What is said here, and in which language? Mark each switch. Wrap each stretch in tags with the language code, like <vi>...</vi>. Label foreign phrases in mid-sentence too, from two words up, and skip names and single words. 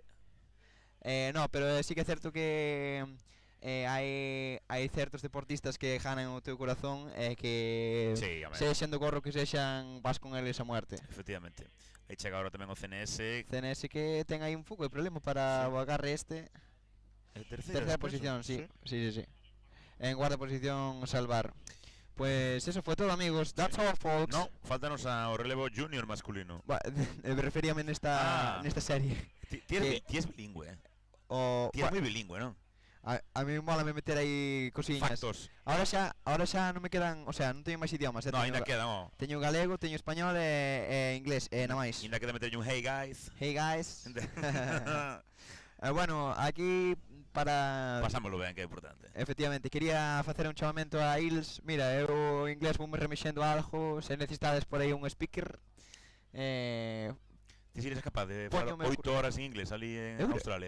<gl>No, pero sí que é certo que hai certos deportistas que ganan o teu corazón e que Sí, home. sexan do gorro que sexan, vas con eles a muerte. Efectivamente. Aí chega agora tamén o CNS. CNS que ten aí un pouco de problema para o agarre este. Terceira Posición, sí. Sí.</gl> <es>En cuarta posición salvar. Pues eso fue todo, amigos.</es> <en>That's all, folks.</en> <gl>No, faltanos ao relevo junior masculino. Me referíame nesta serie. Ti es bilingüe, Ti es moi bilingüe, non? A mí mola me meter aí cosiñas. Factos. Ahora xa non me quedan,</gl> <es>o sea,</es> <gl>non teño máis idiomas. No, ainda queda, no. Teño galego, teño español e inglés, nada máis. Ainda queda meter un</gl> <en>hey guys. Hey guys.</en> <gl>Bueno, aquí para... Pasámoslo ben, que é importante. Efectivamente, quería facer un chamamento a Ils. Mira, eu inglés vou me remexendo algo. Se necesitades por aí un speaker, Ti si eres capaz de falar 8 horas en inglés ali en Australia?</gl>